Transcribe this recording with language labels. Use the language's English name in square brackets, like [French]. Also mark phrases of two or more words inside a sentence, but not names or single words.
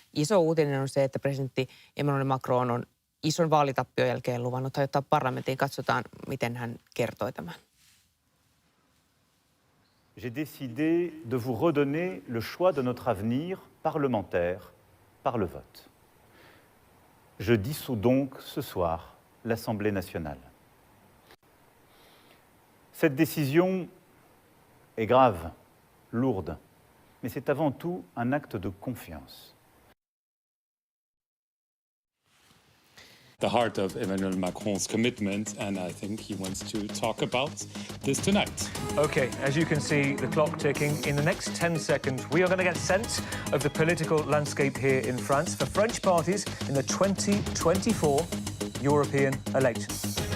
[Finnish] iso uutinen on se, että presidentti Emmanuel Macron on ison vaalitappion jälkeen luvannut hajottaa parlamentin. Katsotaan, miten hän kertoi tämän. [French] J'ai décidé de vous redonner le choix de notre avenir parlementaire par le vote. Je dissous donc ce soir l'Assemblée nationale. Cette décision est grave, lourde, mais c'est avant tout un acte de confiance. [English] The heart of Emmanuel Macron's commitment, and I think he wants to talk about this tonight. Okay, as you can see, the clock ticking. In the next 10 seconds, we are going to get a sense of the political landscape here in France for French parties in the 2024 European elections.